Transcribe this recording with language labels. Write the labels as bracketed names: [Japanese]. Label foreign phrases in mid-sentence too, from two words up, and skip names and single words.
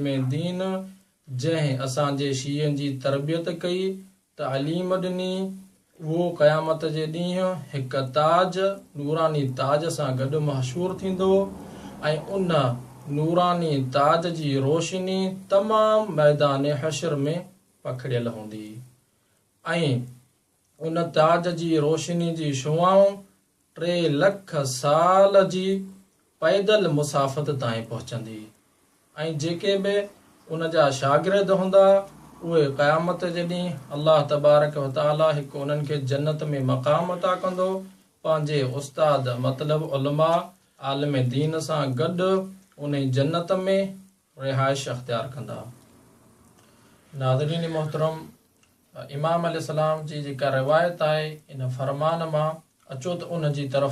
[Sindhi] दीन जंहिं असांजे शीयनि जी तरबियत कई, तालीम ॾिनी, उहो क़यामत जे ॾींहुं हिकु ताज, नूरानी ताज सां गॾु मशहूरु थींदो, ऐं उन नूरानी ताज जी रोशनी तमामु मैदान हशर में पखिड़ियल हूंदी, ऐं उन ताज जी रोशनी जी शुआऊं 3 लख साल जी पैदल मुसाफ़त ताईं पहुचंदी। ऐं जेके बि उन जा शागिर्द हूंदा, उहे क़यामत जे ॾींहुं अल्लाह [Arabic] تبارك وتعالى [Sindhi] हिकु उन्हनि खे जन्नत में मक़ाम अता कंदो, पंहिंजे उस्ताद मतिलबु उलमा आलिम दीन सां गॾु उन जन्नत में रिहाइश अख्तियार कंदा। नाज़रीन मोहतरम, इमाम अलैहिस्सलाम जी जेका रिवायत आहे, इन फरमान मां अचो त उन जी तरफ़